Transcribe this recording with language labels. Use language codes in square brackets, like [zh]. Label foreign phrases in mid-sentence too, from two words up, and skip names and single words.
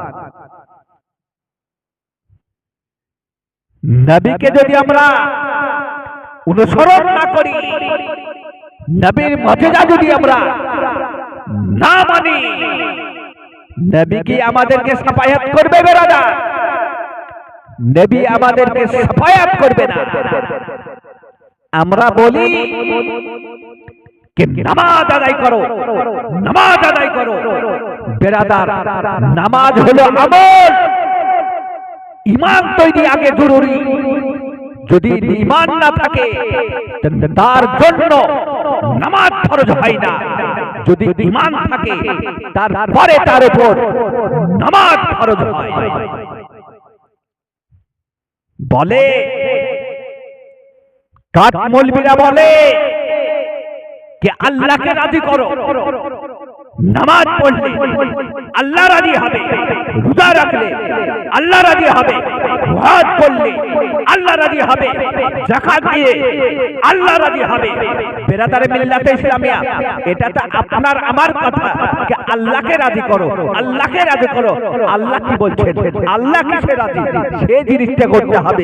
[bn] নবীকে যদি আমরা অনুসরণ না করি, নবীর মুজিজা যদি আমরা না মানি, নবী কি আমাদেরকে সাফায়াত করবে? বেরাদার, নবী আমাদেরকে সাফায়াত করবে না। আমরা বলি কি নামাজ আদায় করো, নামাজ আদায় করো। বেরাদার, নামাজ হলো আমল, ঈমান তৈরি আগে জরুরি। যদি ঈমান না থাকে তার জন্য নামাজ ফরজ হয় না। যদি ঈমান থাকে তারপরে তার উপর নামাজ ফরজ হয়। বলে কাট মৌলবীরা বলে কি আল্লাহ কে রাজি করো, নামাজ পড়লে আল্লাহ রাজি হবে, রোজা রাখলে আল্লাহ রাজি হবে, হজ করলে আল্লাহ রাজি হবে, যাকাত দিয়ে আল্লাহ রাজি হবে। বেরাদারে মিল্লাতে ইসলামিয়া, এটা তো আপনার আমার কথা যে আল্লাহকে রাজি করো, আল্লাহকে রাজি করো। আল্লাহ কি বলছেন? আল্লাহ কিসে রাজি? সেই জিনিসটা করতে হবে।